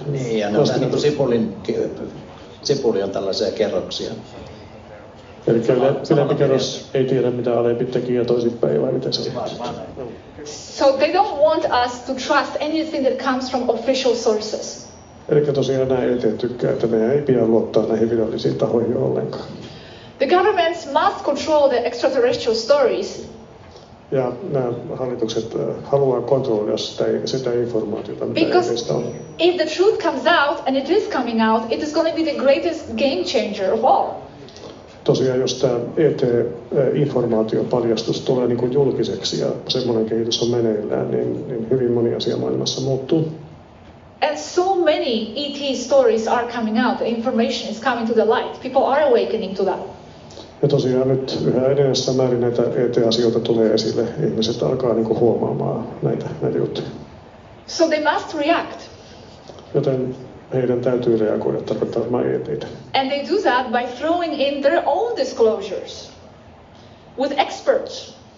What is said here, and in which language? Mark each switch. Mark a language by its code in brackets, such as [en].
[fi] Niin, ja ne on vähän niin kuin sipuli on tällaisia kerroksia. Eli ylempi kerros ei tiedä, mitä alempi teki ja toisinpäin, vai miten se on? [en] So they don't want us to trust anything that comes from official sources. [fi] Eli tosiaan nämä eteen tykkää, että meidän ei pidä luottaa näihin virallisiin tahoihin ollenkaan. [en] The governments must control the extraterrestrial stories. [fi] Ja nämä hallitukset haluaa kontrolloida sitä informaatiota, mitä [en] Because [fi] on. [en] if the truth comes out, and it is coming out, it is going to be the greatest game changer of all. [fi] Tosiaan, jos tämä ET-informaatiopaljastus tulee niin kuin julkiseksi ja semmoinen kehitys on meneillään, niin hyvin moni asia maailmassa muuttuu. [en] And so many ET stories are coming out. The information is coming to the light. People are awakening to that. [fi] Ja tosiaan nyt yhä edellisessä määrin näitä ET-asioita tulee esille. Ihmiset alkaa niin kuin huomaamaan näitä juttuja. [en] So they must react. [fi] Joten heidän täytyy reagoida tarkoittamaan ET:itä. [en] And they do that by throwing in their own disclosures with experts.